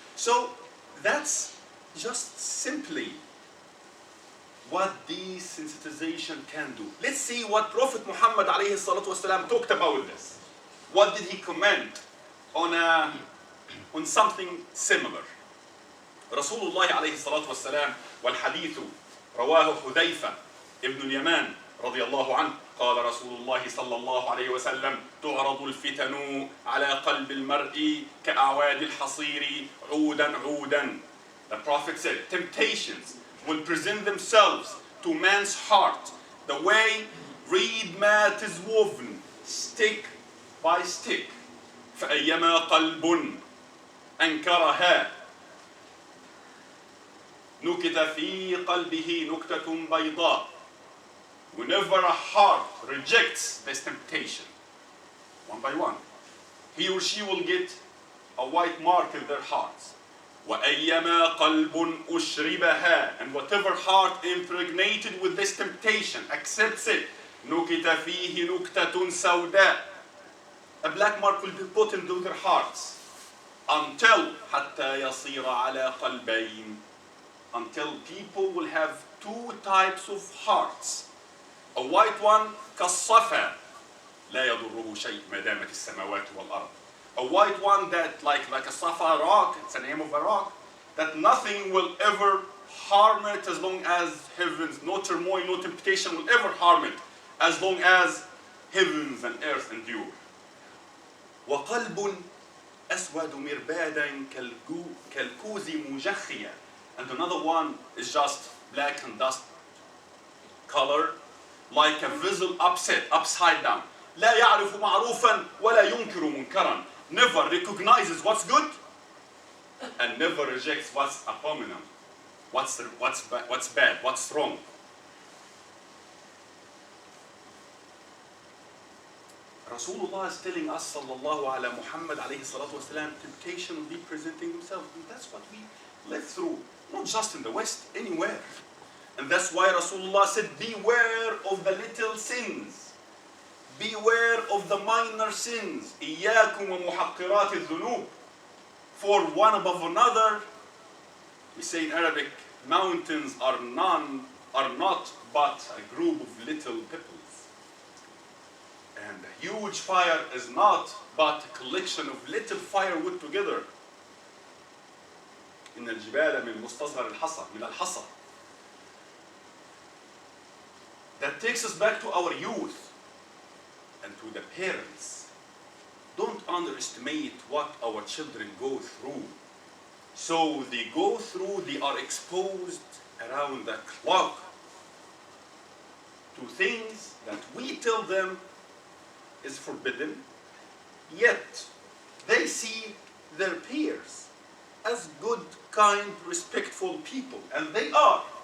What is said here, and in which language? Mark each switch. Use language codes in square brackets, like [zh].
[en] So that's just simply what desensitization can do. Let's see what Prophet Muhammad alayhi salatu wasalam talked about this. What did he comment on something similar? [ar] رسول الله عليه الصلاة والسلام والحديث رواه حذيفة ابن اليمان رضي الله عنه قال رسول الله صلى الله عليه وسلم تعرض الفتن على قلب المرء كأعواد الحصير عودا عودا. [en] The Prophet said, temptations will present themselves to man's heart the way reed mat is woven, stick by stick. [ar] فأيما قلب أنكرها نكت في قلبه نكتة بيضاء. [en] Whenever a heart rejects this temptation, one by one, he or she will get a white mark in their hearts. [ar] وَأَيَّمَا قَلْبٌ أُشْرِبَهَا. [en] And whatever heart impregnated with this temptation accepts it, [ar] نُكِتَ فِيهِ نُكْتَةٌ سَوْدَاء. [en] A black mark will be put into their hearts until [ar] حَتَّى يَصِيرَ عَلَى قَلْبَيْنِ. [en] Until people will have two types of hearts. A white one [ar] كالصفا لا يضره شيء ما دامت السماوات والأرض. [en] A white one that like a safa rock, it's the name of a rock, that nothing will ever harm it as long as heavens, no turmoil, no temptation will ever harm it as long as heavens and earth endure. [ar] وقلب أسود مربادا كالكوز مجخيا. [en] And another one is just black and dust color, like a vessel upside down. [ar] لا يعرف معروفا ولا ينكر منكرا. [en] Never recognizes what's good and never rejects what's abominable, what's bad, what's wrong. Rasulullah is telling us, sallallahu ala Muhammad alayhi salatu wasalam, temptation will be presenting themselves. And that's what we live through, not just in the West, anywhere. And that's why Rasulullah said, beware of the little sins. Beware of the minor sins. [ar] إِيَّاكُمْ وَمُحَقِّرَاتِ الذُّنُوبِ. [en] For one above another, we say in Arabic, mountains are not but a group of little pebbles. And a huge fire is not but a collection of little firewood together. [ar] إن الجبال من مستصغر الحصى من الحصى. [en] That takes us back to our youth and to the parents. Don't underestimate what our children go through. So they go through, they are exposed around the clock to things that we tell them is forbidden, yet they see their peers as good, kind, respectful people, and they are.